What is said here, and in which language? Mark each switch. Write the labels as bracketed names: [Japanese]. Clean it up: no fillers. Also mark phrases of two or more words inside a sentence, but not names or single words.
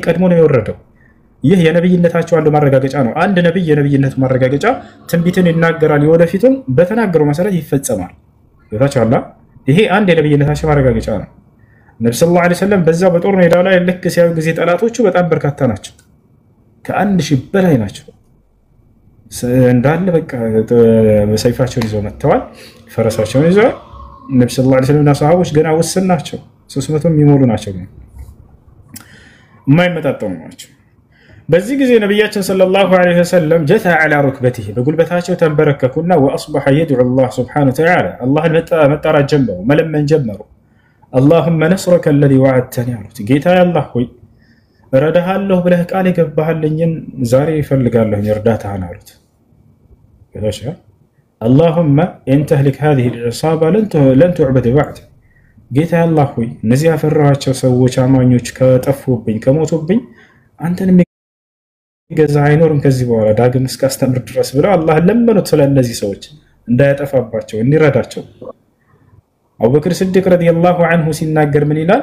[Amharic] ቀድሞ ነው የወረደው። ይህ የነብይነታቸው አንዱ ማረጋገጫ ነው። አንድ ነብይ የነብይነቱ ማረጋገጫ ትንቢትን ይናገራል፣ የወደፊቱን በተናገረው መሰረት ይፈጸማል። ይታቻላ ይሄ አንድ የነብይነታቸው ማረጋገጫ ነው። ነብዩ [Arabic] صلى الله عليه وسلم [Amharic] በዛ በጦር ሜዳ ላይ ልክ ሲያዩ ጊዜ ጠላቶቹ በጣም በርካታ ናቸው፣ ከ1000 በላይ ናቸው። እንዳለ በቃ በሰይፋቸውን ይዘው መጥተዋል፣ ፈረሳቸውን ይዘው ነብዩ [Arabic] صلى الله عليه وسلم [Amharic] እና ሰሃቦች ገና ውስን ናቸው፣ 300 የሚሞሉ ናቸው፣ የማይመጣጠሙ ናቸው። በዚህ ጊዜ ነብያችን [Arabic] صلى الله عليه وسلم [Amharic] ጀታ [Arabic] على ركبته [Amharic] በጉልበታቸው ተንበረከኩና [Arabic] واصبح يدعو الله سبحانه وتعالى [Amharic] አላህን መጣራት ጀመሩ፣ መለመን ጀመሩ። [Arabic] اللهم نصرك الذي وعدتني [Amharic] አሉት። ጌታዬ አላህ ሆይ እረዳሃለሁ ብለህ ቃል የገባህልኝን ዛሬ እፈልጋለሁ እርዳታህን አሉት። እሺ [Arabic] اللهم ان تهلك هذه العصابه لن تعبد بعد [Amharic] ጌታዬ አላህ ሆይ እነዚህ ያፈራኋቸው ሰዎች አማኞች ከጠፉብኝ ከሞቱብኝ አንተን ገዛ አይኖርም ከዚህ በኋላ ዳግም እስካስተምር ድረስ ብለው አላህ ለመኑት ስለነዚህ ሰዎች እንዳያጠፋባቸው እንዲረዳቸው። አቡበክር ሲዲቅ [Arabic] رضي الله عنه [Amharic] ሲናገር ምን ይላል?